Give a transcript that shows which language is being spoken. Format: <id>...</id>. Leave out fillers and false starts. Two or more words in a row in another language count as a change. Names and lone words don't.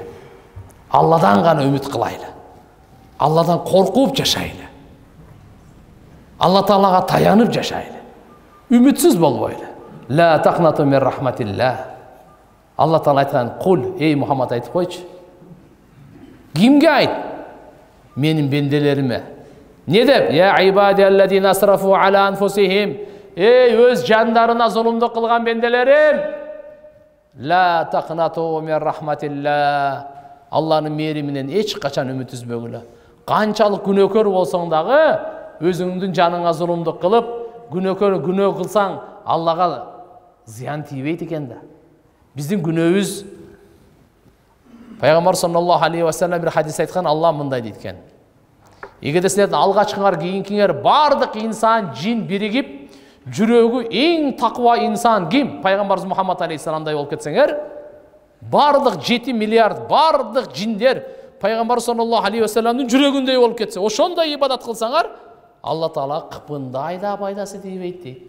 <ky>Алладан гана үмүт кылайлы. Алладан коркуп жашайлы. Алла Таалага таянып жашайлы. Үмүтсүз болбойлу.</ky> <ar>لا تقنطوا من رحمة الله.</ar> <ky>Алла Таала айткан, "Кул, эй Мухаммад айтып койчу." Кимге айт? Менин бенделериме. Не деп?</ky> <ar>يا عبادي الذين أسرفوا على أنفسهم.</ar> <ky>Эй, өз жандарына зулумдук кылган бенделерим.</ky> <ar>لا تقنطوا من رحمة الله.</ar> <ky>Алланын мээриминен эч качан үмүт үзбөгүлө. Канчалык күнөөкөр болсоң дагы, өзүңдүн жаныңа зулумдук кылып, күнөө кылсаң, Аллага зыян тийбейт экен да. Биздин күнөөбүз Пайгамбар</ky> <ar>صلى الله عليه وسلم</ar> <ky>бир хадис айткан, Алла мындай дейт экен. Эгерде силердин алгачкыңар, кийинкиңер бардык инсан, жин биригип, жүрөгү эң таква инсан ким? Пайгамбарыбыз Мухаммад алейхиссаламдай болуп кетсеңер, бардык 7 миллиард бардык жиндер Пайгамбар</ky> <ar>صلى الله عليه وسلم</ar> <ky>жүрөгүндөй болуп кетсе, ошондой ибадат кылсаңар, Алла Таала кыпындай да пайдасы тийбейт дейт.</ky>